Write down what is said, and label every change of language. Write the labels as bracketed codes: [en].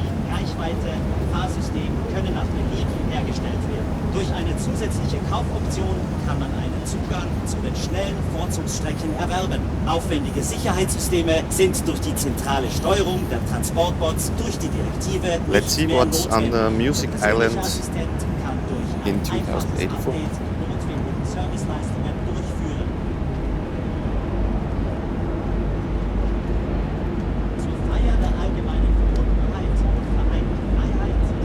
[de] Reichweite, Fahrsystem können nach Belieben hergestellt werden. Durch eine zusätzliche Kaufoption kann man einen Zugang zu den schnellen Vorzugsstrecken erwerben. Aufwendige Sicherheitssysteme sind durch die zentrale Steuerung der Transportbots durch die Direktive. [en] Let's see what's on the Music Island in 2084. [de] Serviceleistungen durchführen. Zur Feier der allgemeinen Verbundenheit und vereinten Freiheit